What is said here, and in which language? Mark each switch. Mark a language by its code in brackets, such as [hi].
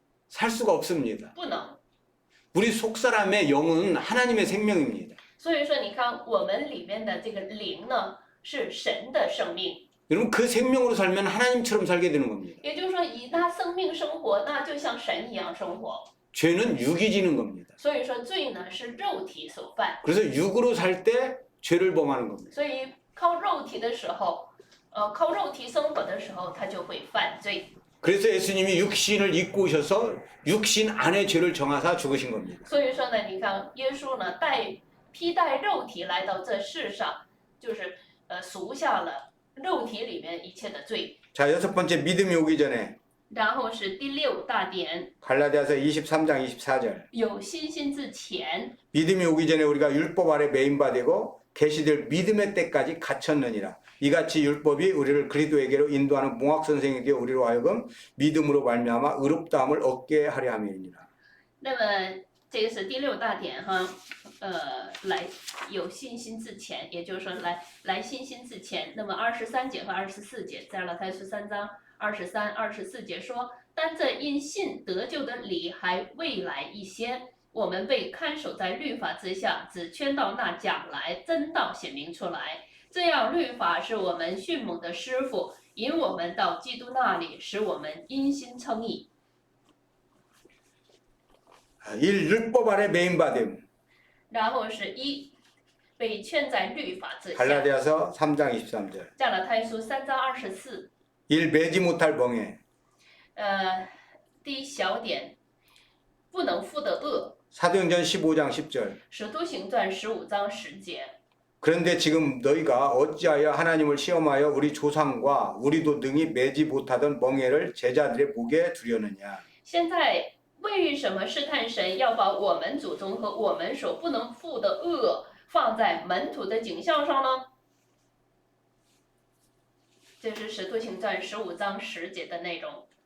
[ko] 살 수가 없습니다. [zh] 不能。 [ko] 우리 속사람의 영은 하나님의 생명입니다. [zh] 所以说，你看我们里面的这个灵呢，是神的生命。 [ko] 여러분 그 생명으로 살면 하나님처럼 살게 되는 겁니다. [zh] 也就是说，以他生命生活，那就像神一样生活。 [ko] 죄는 육이 지는 겁니다. [zh] 所以说，罪呢是肉体所犯。 [ko] 그래서 육으로 살 때 죄를 범하는 겁니다. [zh] 所以靠肉体的时候，靠肉体生活的时候，他就会犯罪。 [ko] 그래서 예수님이 육신을 입고 오셔서 육신 안에 죄를 정하사 죽으신 겁니다. [zh] 所以说呢，你看耶稣呢披戴肉体来到这世上，就是赎下了肉体里面一切的罪。 [ko] 자, 여섯 번째 믿음이 오기 전에 [zh] 然后是第六大点， [ko] 갈라디아서 23장 24절 [zh] 有信心之前， [ko] 믿음이 오기 전에 우리가 율법 아래 매인바되고 계시될 믿음의 때까지 갇혔느니라. 이같이 율법이 우리를 그리스도에게로 인도하는 몽학 선생이 되어 우리로 하여금 믿음으로 말미암아 의롭다함을 얻게 하려 함이니라. [zh] 那么这个是第六大点哈，来有信心之前，也就是说来信心之前，那么23节和24节，在了他是3章23、24节说，但这因信得救的理还未来一些，我们被看守在律法之下，只圈到那将来真道显明出来。这样律法是我们迅猛的师傅，引我们到基督那里，使我们因心称义。 [ko] 1. 율법 아래 매인바됨 [zh] 然后是一被圈在律法之下。 [ko] 갈라디아서 3장 23절 [zh] 加拉太书3章24。 [ko] 1. 매지 못할 멍에 [zh] 第一小点，不能负的恶。 [ko] 사도행전 15장 10절 [zh] 使徒行传15章10节。 [ko] 그런데 지금 너희가 어찌하여 하나님을 시험하여 우리 조상과 우리도 능히 매지 못하던 멍에를 제자들의 목에 두려느냐. [zh] 现在为什么试探神要把我们祖宗和我们所不能负的恶放在门徒的颈项上呢？这是使徒行传15章10节的内容。